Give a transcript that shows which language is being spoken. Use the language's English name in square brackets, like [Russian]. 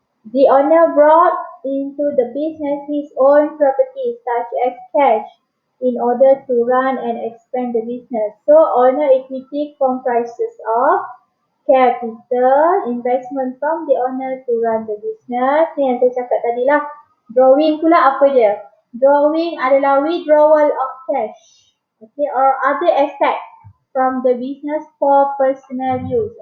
[English] The owner brought into the business his own property such as cash in order to run and expand the business. So owner equity comprises of capital, investment from the owner to run the business. [Malay] Ni yang saya cakap tadi lah. Drawing pula apa dia? [English] Drawing adalah withdrawal of cash. Okay, or other asset from the business for personal use.